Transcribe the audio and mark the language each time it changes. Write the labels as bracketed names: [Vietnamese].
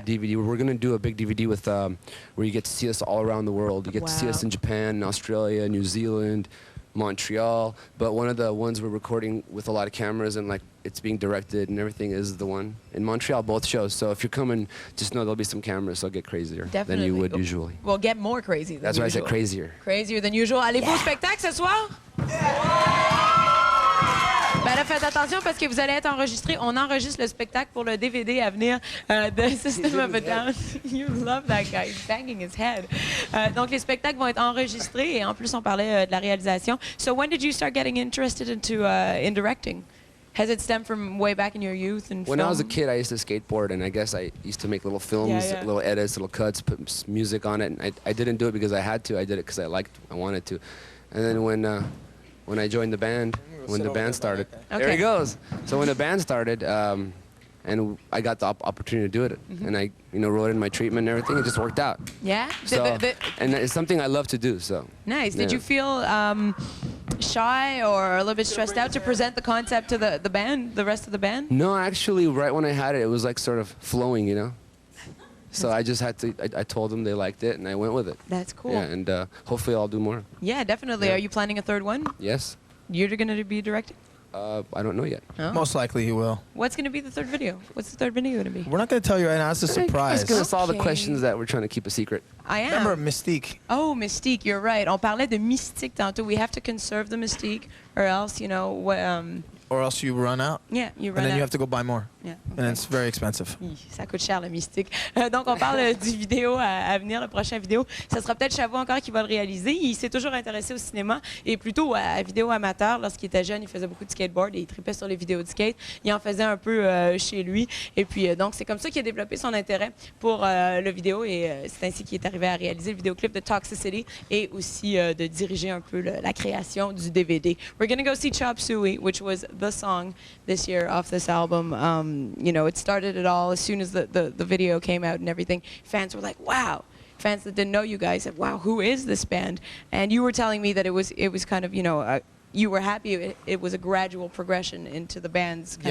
[English] the DVD, we're going to do a big DVD with where you get to see us all around the world. You get to see us in Japan, Australia, New Zealand, Montreal. But one of the ones we're recording with a lot of cameras and like it's being directed and everything is the one in Montreal, both shows. So if you're coming, just know there'll be some cameras, so I'll get crazier than you would usually. Well, get more crazy than That's why I usual. said crazier. Crazier than usual. [French] Allez-vous au spectacle ce soir? Ben là, faites attention parce que vous allez être enregistrés. On enregistre le spectacle pour le DVD à venir de System of a Down. [English] You love that guy. He's banging his head. [French] Donc, les spectacles vont être enregistrés et en plus, on parlait de la réalisation. [English] So, when did you start getting interested in directing? Has it stemmed from way back in your youth and When film? I was a kid, I used to skateboard, and I guess I used to make little films, Yeah. little edits, little cuts, put music on it. And I didn't do it because I had to. I did it because I wanted to. And then when I joined the band, when the band started, there he goes. So when the band started, and I got the opportunity to do it, and I wrote in my treatment and everything, it just worked out. Yeah? So, and it's something I love to do. So Nice. yeah. Did you feel shy or a little bit stressed out to present the concept to the band, the rest of the band? No, actually, right when I had it, it was like sort of flowing, So I just had to. I told them they liked it, and I went with it. That's cool. Yeah, and hopefully I'll do more. Yeah, definitely. Yeah. Are you planning a third one? Yes. You're going to be directing? I don't know yet. Oh. Most likely he will. What's going to be the third video? What's the third video going to be? We're not going to tell you right now. It's a surprise. Ask us all the Okay. questions that we're trying to keep a secret. I am. Remember Mystique? Oh, Mystique, you're right. [French] On parlait de mystique tantôt. [English] We have to conserve the mystique or else, Or else you run out. yeah, you And run then out. you have to go buy more. Yeah, and it's very expensive. [French] Ça coûte cher, la mystique. Donc, on parle du vidéo à venir, le prochain vidéo. Ça sera peut-être Chavot encore qui va le réaliser. Il s'est toujours intéressé au cinéma et plutôt à la vidéo amateur. Lorsqu'il était jeune, il faisait beaucoup de skateboard et il tripait sur les vidéos de skate. Il en faisait un peu chez lui. Et puis, donc, c'est comme ça qu'il a développé son intérêt pour le vidéo et c'est ainsi qu'il est arrivé à réaliser le vidéoclip de Toxicity et aussi de diriger un peu la création du DVD. [English] We're going to go see Chop Suey, which was the song this year off this album. You know, it started it all as soon as the video came out and everything. Fans were like, wow. Fans that didn't know you guys said, wow, who is this band? And you were telling me that it was kind of, you know, you were happy it was a gradual progression into the band's kind